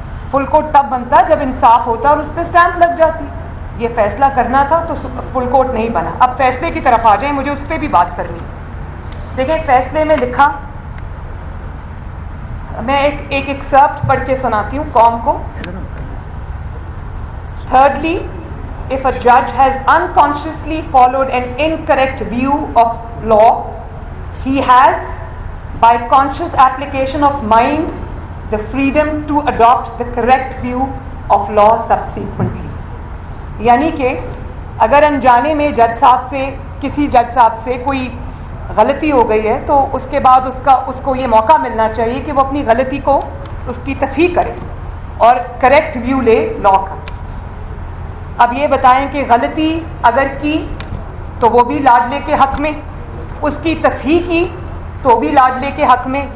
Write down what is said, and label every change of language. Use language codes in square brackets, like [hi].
[ur] Full court تب بنتا جب انصاف ہوتا اور اس پہ اسٹیمپ لگ جاتی. یہ فیصلہ کرنا تھا تو فل کورٹ نہیں بنا. اب فیصلے کی طرف آ جائیں, مجھے اس پہ بھی بات کرنی. دیکھیں فیصلے میں لکھا, میں ایک ایکسرپٹ پڑھ کے سناتی ہوں قوم کو. [en] Thirdly, if a judge has unconsciously followed an incorrect view of law, he has, by conscious application of mind, the freedom to adopt the correct view of law subsequently. [ur] یعنی کہ اگر انجانے میں جج صاحب سے, کسی جج صاحب سے کوئی غلطی ہو گئی ہے تو اس کے بعد اس کو یہ موقع ملنا چاہیے کہ وہ اپنی غلطی کو, اس کی تصحیح کرے اور کریکٹ ویو لے لا کا. اب یہ بتائیں کہ غلطی اگر کی تو وہ بھی لاڈلے کے حق میں, اس کی تصحیح کی تو بھی لاڈلے کے حق میں.